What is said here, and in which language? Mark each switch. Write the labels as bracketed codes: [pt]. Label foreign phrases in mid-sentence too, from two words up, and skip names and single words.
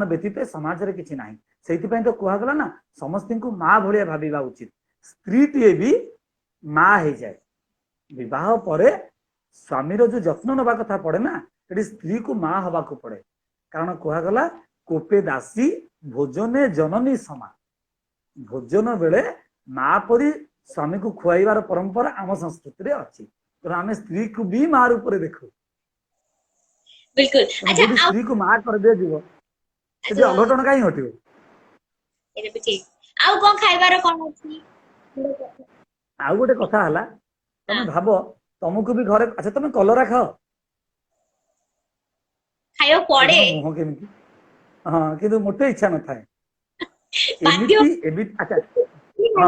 [or] ବ୍ୟତୀତ ସମାଜରେ କିଛି ନାହିଁ ସେଇଥିପାଇଁ ତ କୁହାଗଲା ନା ସମସ୍ତଙ୍କୁ ମା ଭଳିଆ ଭାବିବା ଉଚିତ ସ୍ତ୍ରୀଟିଏ ବି ମା ହେଇଯାଏ ବିବାହ ପରେ ସ୍ୱାମୀର ଯୋଉ ଯତ୍ନ ନେବା କଥା ପଡେ ନା ସେଠି ସ୍ତ୍ରୀକୁ ମା ହବାକୁ ପଡେ କାରଣ କୁହାଗଲା କୋପେ ଦାସୀ ଭୋଜନେ ଜନନୀ ସମାନ ଭୋଜନ ବେଳେ ମା ପରି ସ୍ୱାମୀକୁ ଖୁଆଇବାର ପରମ୍ପରା ଆମ ସଂସ୍କୃତିରେ ଅଛି ତେଣୁ ଆମେ ସ୍ତ୍ରୀକୁ ବି ମା ରୂପରେ ଦେଖୁ बिल्कुल ତେଣୁ अच्छा ଯୋଉଠି आप ସ୍ତ୍ରୀକୁ ମା କରିଦିଆଯିବ ସେଠି तो ଅଘଟଣ କାହିଁ ଘଟିବ [hi] ये भी ठीक [or] ଆଉ କଣ ଖାଇବାର କଣ ଅଛି ଆଉ ଗୋଟେ କଥା ହେଲା ତମେ ହଁ ଭାବ ତମକୁ ବି ଘରେ ଆଚ୍ଛା ତମେ କଲରା ଖାଅ ଖାଇବାକୁ ପଡେ ଦେଖୁନ ମୁହଁ କେମିତି ହଁ କିନ୍ତୁ ମୋଟେ ଇଚ୍ଛା ନଥାଏ ବାଧ୍ୟ ଏମିତି ଏମିତି ଆଚ୍ଛା ହଁ